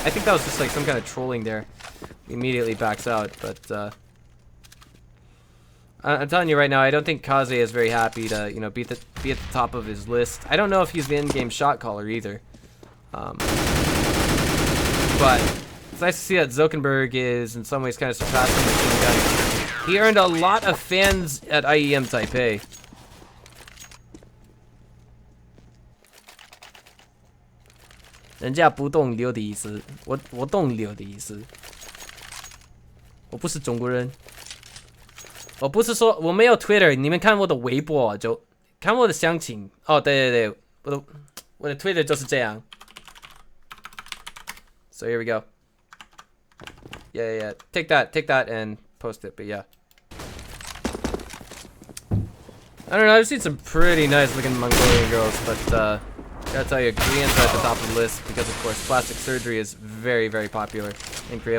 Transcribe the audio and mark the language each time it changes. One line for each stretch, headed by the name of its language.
English: I think that was just like some kind of trolling there. He immediately backs out, but I'm telling you right now, I don't think Kaze is very happy to, you know, be at the top of his list. I don't know if he's the in-game shot caller either. But it's nice to see that Zuckerberg is in some ways kind of surpassing Machine Gun. He earned a lot of fans at IEM Taipei.
Chinese: "人家不懂流的意思，我懂流的意思。我不是中国人，我不是说我没有 Twitter， 你们看我的微博就看我的详情。哦，对对对，我的 Twitter 就是这样。
English: So here we go. Yeah. Take that, and post it. But yeah. I don't know, I've seen some pretty nice looking Mongolian girls, but gotta tell you, Koreans are at the top of the list because, of course, plastic surgery is very, very popular in Korea.